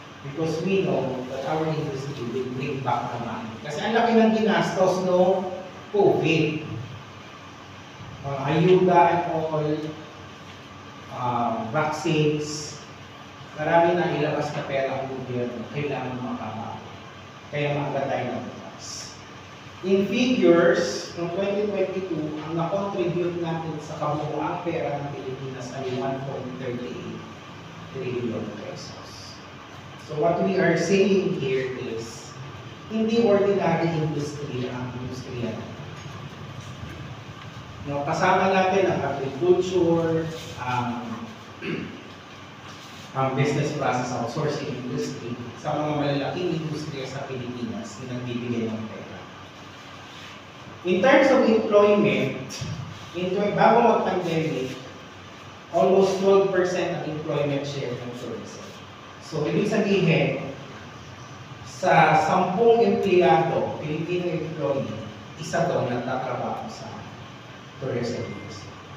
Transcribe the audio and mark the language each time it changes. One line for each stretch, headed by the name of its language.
English: Because we know that our industry will bring back the money.
Filipino: Kasi ang laki ng ginastos no COVID. Ayuda
English: and all, vaccines,
Filipino: marami na ilabas na pera ang gobyerno, kailangan makaba. Kaya maaga tayo nagbukas.
English: In figures,
Filipino: noong 2022, ang na-contribute natin sa kabuuang pera ng Pilipinas ay 1.38 trillion pesos.
English: So what we are saying here is,
Filipino: hindi ordinary industry ang industriya natin. No, kasama natin ang agriculture, ang business process outsourcing industry sa mga malalaking industriya sa Pilipinas na nagbibigay ng pera.
English: In terms of employment,
Filipino: bago mag-pandemic,
English: almost 12% ang employment share ng tourism.
Filipino: So, ibig sabihin, sa 10 empleyado, Filipino employee, isa doon nagtatrabaho sa tourism industry.